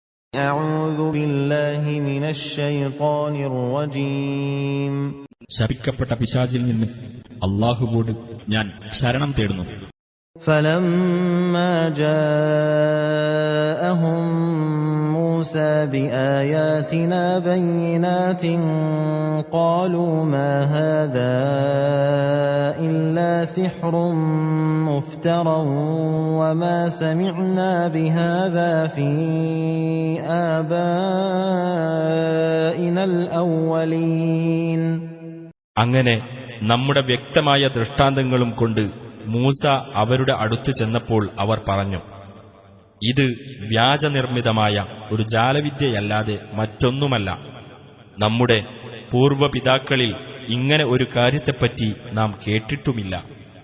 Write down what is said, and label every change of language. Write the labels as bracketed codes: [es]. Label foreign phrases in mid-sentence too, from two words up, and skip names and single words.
[ar] أعوذ بالله من الشيطان الرجيم. [ml] ശപിക്കപ്പെട്ട പിശാചിൽ നിന്ന് അല്ലാഹുവോട് ഞാൻ ശരണം തേടുന്നു. [ar] فلما جاءهم موسى بآياتنا بينات قالوا ما هذا إلا سحر مفترى وما سمعنا بهذا في آبائنا الأولين. [ml] അങ്ങനെ നമ്മുടെ വ്യക്തമായ ദൃഷ്ടാന്തങ്ങളും കൊണ്ട് മൂസ അവരുടെ അടുത്ത് ചെന്നപ്പോൾ അവർ പറഞ്ഞു, ഇത് വ്യാജനിർമ്മിതമായ ഒരു ജാലവിദ്യയല്ലാതെ മറ്റൊന്നുമല്ല. നമ്മുടെ പൂർവ്വപിതാക്കളിൽ ഇങ്ങനെ ഒരു കാര്യത്തെപ്പറ്റി നാം കേട്ടിട്ടുമില്ല.